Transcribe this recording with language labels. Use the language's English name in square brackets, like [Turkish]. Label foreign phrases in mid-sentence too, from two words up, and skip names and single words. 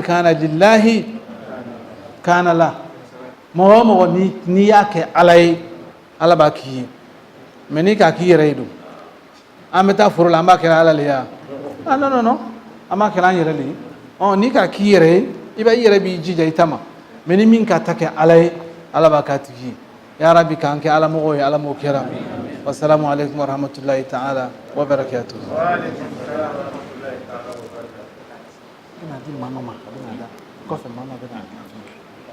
[Bambara] kana lillahi kana la mɔgɔ o mɔgɔ n'i y'a kɛ ala ye ala b'a k'i ye mais n'i k'a k'i yɛrɛ ye don an bɛ taa foro la an b'a kɛra ala le ya non an b'a kɛra an yɛrɛ le ye n'i k'a k'i yɛrɛ ye i yɛrɛ b'i jija i ta ma mais ni min ka ta kɛ ala ye ala b'a k'a tigi ye [Arabic] يا ربي [Bambara] k'an kɛ ala mɔgɔw ye ala m'o kɛra [Arabic] والسلام عليكم ورحمة الله تعالى وبركاته [Bambara] kɔfɛ mama bɛ na